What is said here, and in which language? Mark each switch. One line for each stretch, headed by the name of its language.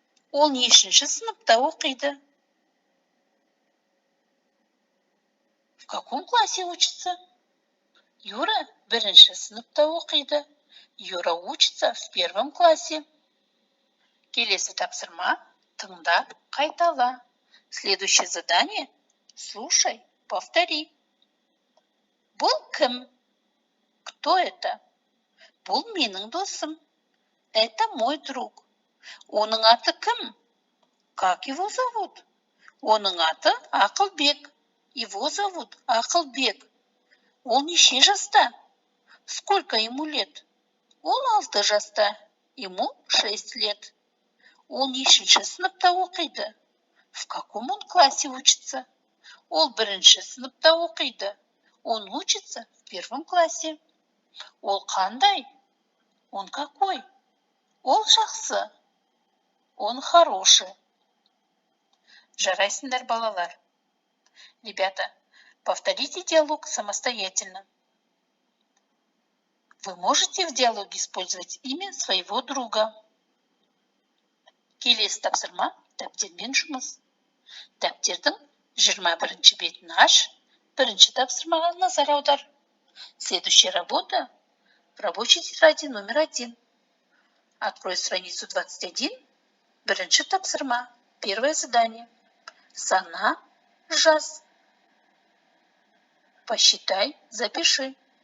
Kazakh: Ол нешінші сыныпта оқиды?
Russian: В каком классе учится?
Kazakh: Юра 1-ші сыныпта оқиды.
Russian: Юра учится в 1 классе.
Kazakh: Келесі тапсырма: тыңда, қайтала.
Russian: Следующее задание: слушай, повтори.
Kazakh: Бұл кім?
Russian: Кто это?
Kazakh: Бұл менің досым.
Russian: Это мой друг.
Kazakh: Оның аты кім?
Russian: Как его зовут?
Kazakh: Оның аты Ақылбек.
Russian: Его зовут Ақылбек.
Kazakh: Ол неше жаста?
Russian: Сколько ему лет?
Kazakh: Ол 6 жаста.
Russian: Ему 6 лет.
Kazakh: Ол нешінші сыныпта оқиды?
Russian: В каком он классе учится?
Kazakh: Ол 1-ші сыныпта оқиды.
Russian: Он учится в 1 классе.
Kazakh: Ол қандай?
Russian: Он какой?
Kazakh: Ол жақсы.
Russian: Он хороший.
Kazakh: Жарайсыңдар, балалар.
Russian: Ребята, повторите диалог самостоятельно. Вы можете в диалоге использовать имя своего друга.
Kazakh: Келесі тапсырма: дәптермен жұмыс. Дәптердің 21-ші бетін аш, 1-ші тапсырмаға назар аудар.
Russian: Следующая работа в рабочей тетради номер 1. Открой страницу 21.
Kazakh: 1-ші тапсырма.
Russian: Первое задание.
Kazakh: Сана, жаз.
Russian: Посчитай, запиши.